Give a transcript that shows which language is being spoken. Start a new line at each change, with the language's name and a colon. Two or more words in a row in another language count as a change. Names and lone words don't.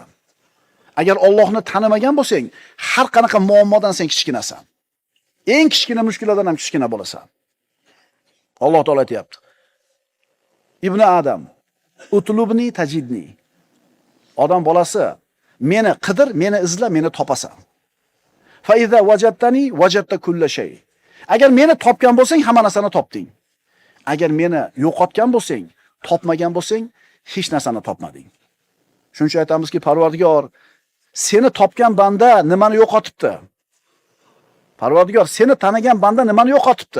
Uzbek: Agar Allohni tanimagan bo'lsang, har qanaqa muammodan sen kichkinasan. Eng kichkina mushkullardan ham kichkina bo'lasan. Alloh taolo aytayapti:
Arabic: ابن آدم اطلبني تجدني.
Uzbek: Odam bolasi, meni qidir, meni izla, meni topasan.
Arabic: فإذا وجدتني وجدت كل شيء.
Uzbek: Agar meni topgan bo'lsang, hamma narsani topding. Agar meni yo'qotgan bo'lsang, topmagan bo'lsang, hech narsani topmading. Shuning uchun aytamizki, Parvardigor, seni topgan banda nimani yo'qotibdi? Parvardigor, seni tanigan banda nimani yo'qotibdi?